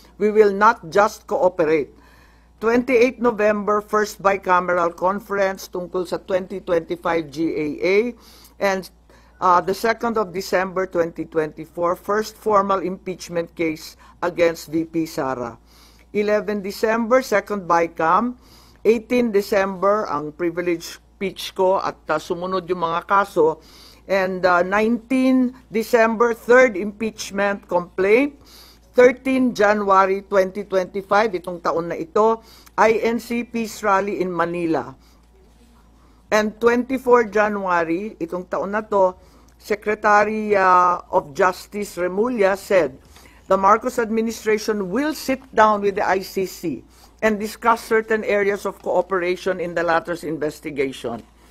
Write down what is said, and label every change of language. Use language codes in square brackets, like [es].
[en] We will not just cooperate. 28 November, first bicameral conference [tl] tungkol sa [en] 2025 GAA. And the 2nd of December 2024, first formal impeachment case against VP Sara. 11 December, second BICAM. [tl] 18 December, ang privilege speech ko at sumunod yung mga kaso. [en] And 19 December, third impeachment complaint. 13 January 2025, [tl] itong taon na ito, [en] INC Peace Rally in Manila. And 24 January, [tl] itong taon na to, [en] Secretary of Justice Remulla said, the Marcos administration will sit down with the ICC and discuss certain areas of cooperation in the latter's investigation.